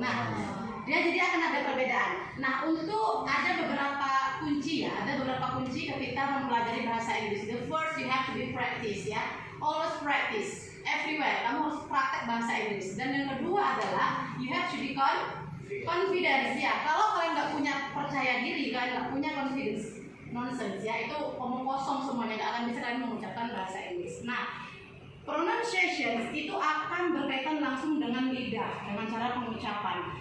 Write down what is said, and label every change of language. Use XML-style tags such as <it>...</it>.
<id>Nah, dia jadi akan ada perbedaan. Nah, untuk ada beberapa kunci ya, ada beberapa kunci ketika mempelajari bahasa Inggris.</id> <en>The first you have to be practice ya, always practice everywhere.</en> <id>Kamu harus praktek bahasa Inggris. Dan yang kedua adalah</id> <en>you have to be confidence</en> <id>ya. Kalau kalian nggak punya percaya diri, kalian nggak punya confidence, nonsense ya, itu omong kosong semuanya, nggak akan bisa kalian mengucapkan bahasa Inggris. Nah, pronunciation itu akan berkaitan langsung dengan lidah, dengan cara pengucapan.</id>